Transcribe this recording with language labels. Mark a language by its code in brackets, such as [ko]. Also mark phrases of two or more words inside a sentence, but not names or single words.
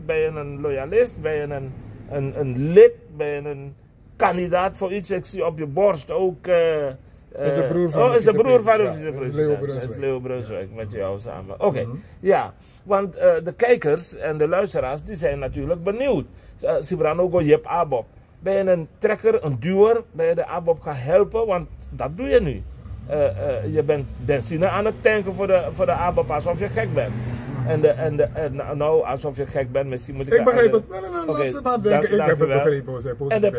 [nl] Ben je een loyalist? Ben je een lid? Ben je een kandidaat voor iets? Ik zie op je borst ook... is de broer van is de broer van de vicepresident. Dat is Leo Brunswijk met jou samen. Oké, ja. Want de kijkers en de luisteraars die zijn natuurlijk benieuwd. [srn] Sebrano go jep ABOP. [nl] Ben je een trekker, een duwer? Ben je de ABOP gaan helpen? Want dat doe je nu. Je bent benzine aan het tanken voor de ABOP alsof je gek bent. Nou, alsof je gek bent, misschien moet ik... Ik begrijp het. Laat ze maar denken, ik heb het begrepen.